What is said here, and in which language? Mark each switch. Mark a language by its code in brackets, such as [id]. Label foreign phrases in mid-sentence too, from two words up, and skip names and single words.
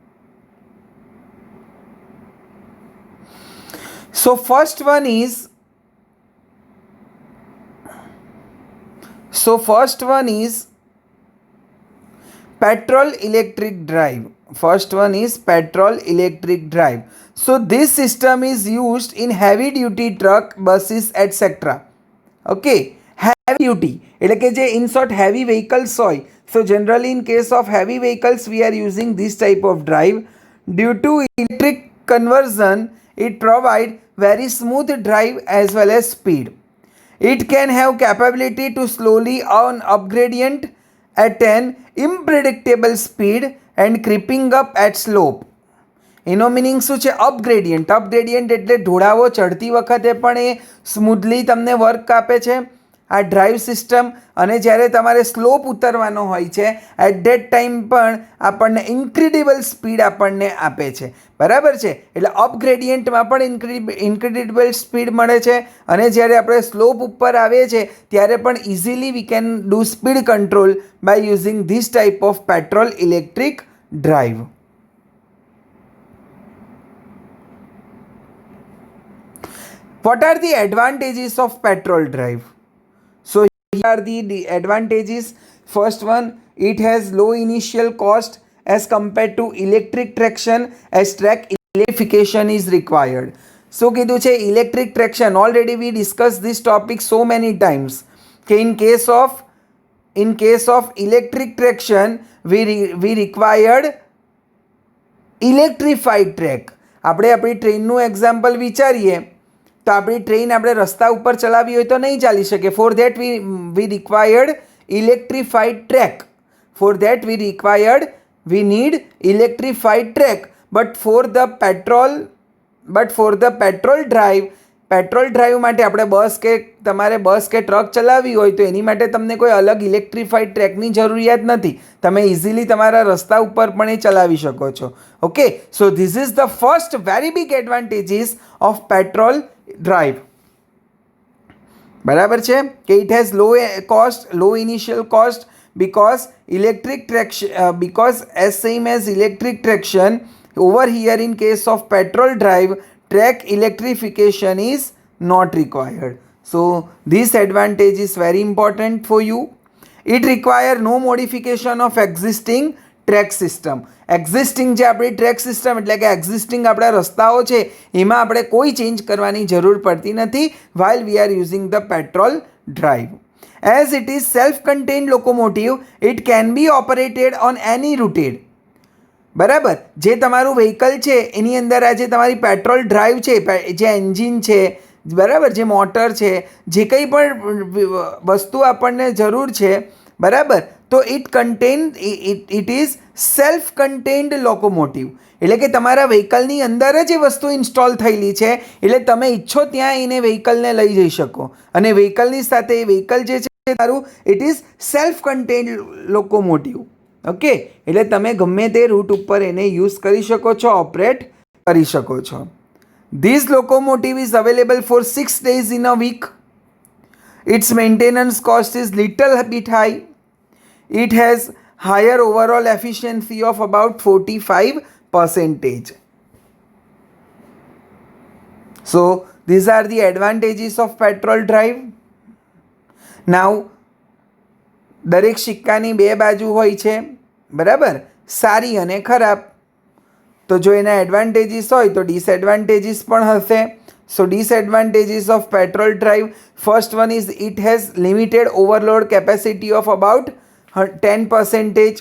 [en] So first one is petrol electric drive. First one is petrol electric drive. So this system is used in heavy duty truck, buses, etc. Okay, heavy duty [gu] એટલે કે જે [en] in short heavy vehicles હોય. So generally in case of heavy vehicles we are using this type of drive. Due to electric conversion, it provide very smooth drive as well as speed. It can have capability to slowly on up gradient at an unpredictable speed and creeping up at slope. [gu] એનો મિનિંગ શું છે? [en] up gradient [gu] એટલે ઢોળાવો ચડતી વખતે પણ એ સ્મૂધલી તમને વર્ક આપે છે આ ડ્રાઈવ સિસ્ટમ, અને જ્યારે તમારે સ્લોપ ઉતરવાનો હોય છે [en] at that time [gu] પણ આપણને [en] incredible speed [gu] આપણને આપે છે. બરાબર છે? એટલે [en] up gradient [gu] પણ [en] incredible speed [gu] મળે છે, અને જ્યારે આપણે સ્લોપ ઉપર આવીએ છીએ ત્યારે પણ [en] easily we can do speed control by using this type of petrol electric drive. What are the advantages of petrol drive? So here are the advantages. First one, it has low initial cost as compared to electric traction, as track electrification is required. So [gu] કીધું છે [en] electric traction, already we discussed this topic so many times કે in case of electric traction we required electrified track. [gu] આપણે આપણી ટ્રેનનું એક્ઝામ્પલ વિચારીએ તો આપણી ટ્રેન આપણે રસ્તા ઉપર ચલાવી હોય તો નહીં ચાલી શકે. [en] for that we required electrified track. we need electrified track. But for the petrol drive [gu] માટે આપણે તમારે બસ કે ટ્રક ચલાવવી હોય તો એની માટે તમને કોઈ અલગ [en] electrified track [gu] જરૂરિયાત નથી. તમે ઇઝીલી તમારા રસ્તા ઉપર પણ એ ચલાવી શકો છો. [en] okay, so this is the first very big advantages of petrol drive. [gu] બરાબર છે કે [en] it has low initial cost because as same as electric traction, over here in case of petrol drive, track electrification is not required. So this advantage is very important for you. It require no modification of existing track system. [gu] એક્ઝિસ્ટિંગ જે આપણી [en] track system [gu] એટલે કે એક્ઝિસ્ટિંગ આપણા રસ્તાઓ છે એમાં આપણે કોઈ ચેન્જ કરવાની જરૂર પડતી નથી [en] while we are using the petrol drive. As it is self-contained locomotive, it can be operated on any route. [gu] બરાબર, જે તમારું વ્હીકલ છે એની અંદર આ જે તમારી [en] petrol drive [gu] છે, જે એન્જિન છે, બરાબર, જે મોટર છે, જે કંઈ પણ વસ્તુ આપણને જરૂર છે, બરાબર, તો [en] it is self contained locomotive, [gu] એટલે કે તમારા વ્હીકલની અંદર જ એ વસ્તુ ઇન્સ્ટોલ થયેલી છે, એટલે તમે ઈચ્છો ત્યાં એને વ્હીકલને લઈ જઈ શકો. અને વ્હીકલની સાથે એ વ્હીકલ જે છે તારું [en] it is self contained locomotive. [gu] ઓકે, એટલે તમે ગમે તે રૂટ ઉપર એને યુઝ કરી શકો છો, ઓપરેટ કરી શકો છો. [en] this locomotive is available for 6 days in a week. Its maintenance cost is little bit high. It has higher overall efficiency of about 45%. So these are the advantages of petrol drive. [gu] Now દરેક સિક્કાની બે બાજુ હોય છે, બરાબર, સારી અને ખરાબ. તો જો એના એડવાન્ટેજીસ હોય તો ડિસએડવાન્ટેજીસ પણ હશે. [en] so disadvantages of petrol drive, first one is it has limited overload capacity of about 10%.